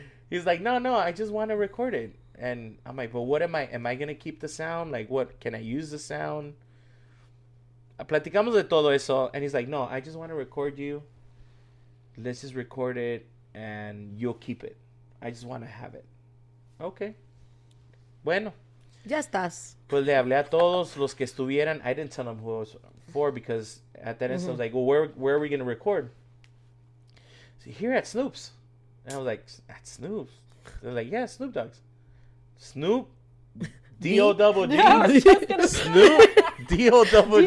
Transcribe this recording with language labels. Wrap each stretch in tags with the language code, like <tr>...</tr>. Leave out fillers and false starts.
<en>He's like, no, I just want to record it. And I'm like, well, what am I going to keep the sound? Like, what, can I use the sound?</en> <es>Platicamos de todo eso.</es> <en>And he's like, no, I just want to record you. Let's just record it and you'll keep it. I just want to have it. Okay.</en> <es>Bueno. Ya estás. Pues le hablé a todos los que estuvieran.</es> <en>I didn't tell them who I was for because at that instant I was like, well, where are we going to record? So here at Snoop's. And I was like, that's Snoop's. They're like, yeah, Snoop Dogg's. Snoop, D-O-double-G. Snoop, D-O-double-G.</en>